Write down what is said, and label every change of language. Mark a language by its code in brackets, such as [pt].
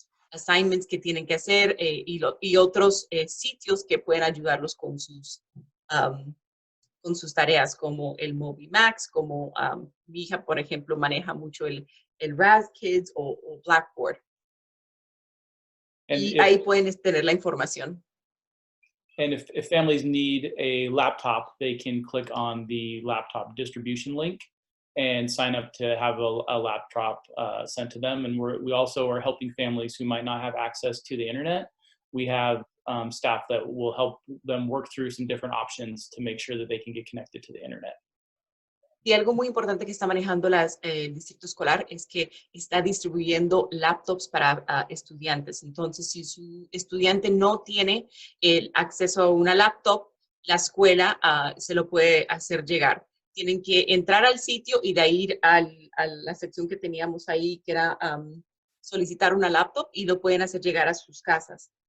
[es] assignments que tienen que hacer, y otros sitios que pueden ayudarlos con sus tareas, como el Mobimax, como mi hija, por ejemplo, maneja mucho el Raz Kids o Blackboard. Y ahí pueden tener la información. [en] And if families need a laptop, they can click on the laptop distribution link and sign up to have a laptop sent to them. And we also are helping families who might not have access to the internet. We have staff that will help them work through some different options to make sure that they can get connected to the internet. [es] Y algo muy importante que está manejando el distrito escolar es que está distribuyendo laptops para estudiantes. Entonces, si su estudiante no tiene el acceso a una laptop, la escuela se lo puede hacer llegar. Tienen que entrar al sitio y de ahí ir a la sección que teníamos ahí, que era solicitar una laptop, y lo pueden hacer llegar a sus casas.